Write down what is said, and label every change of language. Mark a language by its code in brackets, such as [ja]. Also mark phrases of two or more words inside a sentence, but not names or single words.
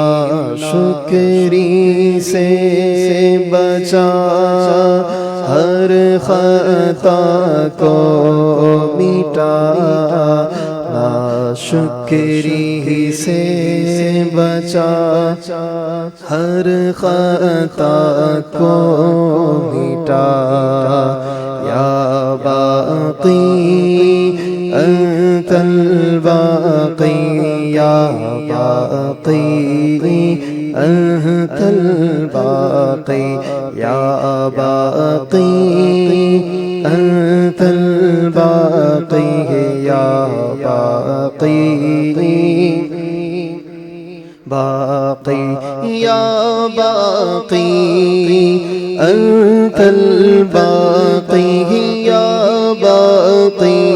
[ur] ناشکری سے بچا، ہر خطا کو مٹا۔ ناشکری سے بچا، ہر خطا کو مٹا۔ [ar] یا باقی انت الباقی، یا باقی انت الباقی، یا باقی انت الباقی، یا باقی باقی، یا باقی انت الباقی، یا باقی